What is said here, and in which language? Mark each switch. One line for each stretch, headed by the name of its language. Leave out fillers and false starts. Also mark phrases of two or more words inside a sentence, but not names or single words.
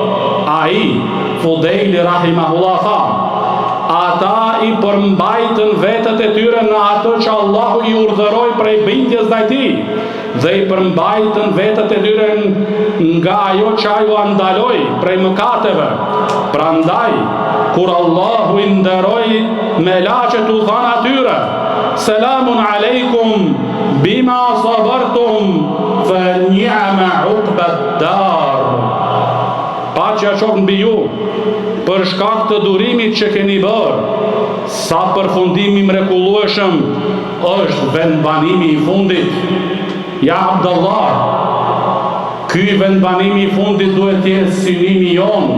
Albanian: Ai, Fudhejli rahimahullah tha, ata i përmbajtën vetët e tyre në ato që Allahu i urdhëroi prej bindjes ndaj tij, dhe i përmbajtën vetët e tyre nga ajo që ai u ndaloi prej mëkateve. Prandaj, kur Allahu i nderoi me laçet u than atyre,
Arabic: سلام عليكم بما صبرتم فنعم عقبى الدار.
Albanian: Paqja qoftë mbi ju për shkak të durimit që keni bërë. Sa përfundimi mrekullueshëm është vendbanimi i fundit. Ja Abdullah, ky vendbanimi i fundit duhet të jetë synimi jonë.